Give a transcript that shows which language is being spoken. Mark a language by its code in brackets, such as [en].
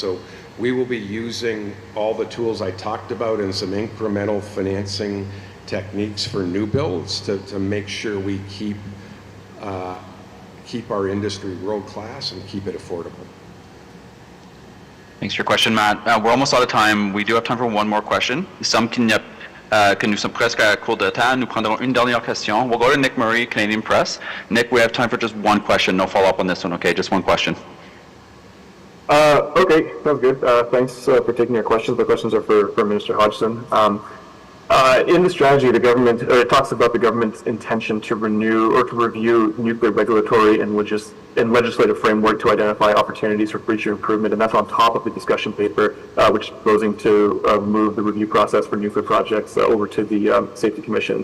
[en] So we will be using all the tools I talked about and some incremental financing techniques for new builds to make sure we keep our industry world-class and keep it affordable. Thanks for your question, Matt. We're almost out of time. We do have time for one more question. [fr] Que nous sommes presque à court de temps, nous prendrons une dernière question. [en] We'll go to Nick Murray, Canadian Press. Nick, we have time for just one question. No follow-up on this one, okay? Just one question. Okay, sounds good. Thanks for taking our questions. The questions are for Minister Hodgson. In the strategy, the government, it talks about the government's intention to renew or to review nuclear regulatory and legislative framework to identify opportunities for future improvement, and that's on top of the discussion paper, which is proposing to move the review process for nuclear projects over to the Safety Commission.